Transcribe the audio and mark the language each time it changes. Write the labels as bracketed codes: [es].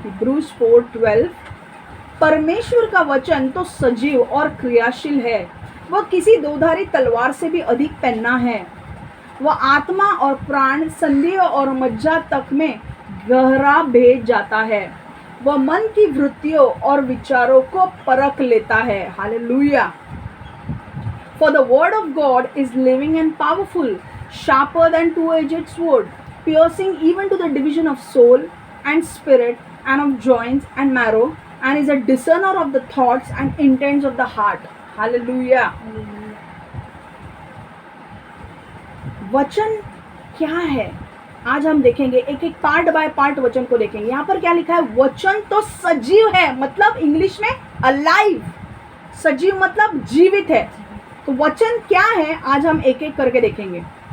[hi] Hebrews 4:12। परमेश्वर का वचन तो सजीव और क्रियाशील है, वह किसी दोधारी तलवार से भी अधिक पैना है, वह आत्मा और प्राण, संधियों और मज्जा तक में गहरा भेद जाता है, वह मन की वृत्तियों और विचारों को परख लेता है। Hallelujah. [en] For the word of God is living and powerful, sharper than two-edged sword, piercing even to the division of soul and spirit and of joints and marrow, and is a discerner of the thoughts and intents of the heart. Hallelujah. [hi] वचन क्या है आज हम देखेंगे, एक एक [en] part by part [hi] वचन को देखेंगे। यहाँ पर क्या लिखा है? वचन तो सजीव है, मतलब इंग्लिश में अलाइव। सजीव मतलब जीवित है। तो वचन क्या है आज हम एक एक करके देखेंगे।